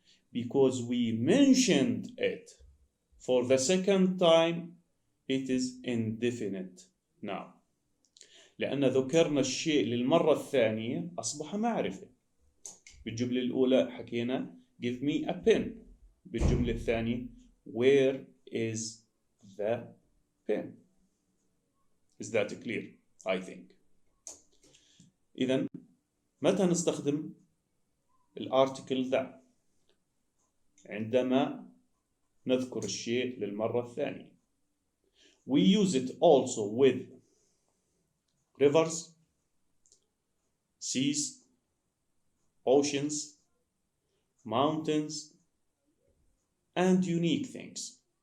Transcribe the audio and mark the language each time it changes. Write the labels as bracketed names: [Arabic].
[English] Because we mentioned it for the second time, it is indefinite now. [Arabic] لأن ذكرنا الشيء للمرة الثانية أصبح معرفة. بالجملة الأولى حكينا [English] give me a pen. [Arabic] بالجملة الثانية [English] where is the pen? Is that clear? I think. [Arabic] إذن متى نستخدم الارتكل the؟ عندما نذكر الشيء للمرة الثانية. [English] We use it also with rivers, seas, oceans, mountains, and unique things.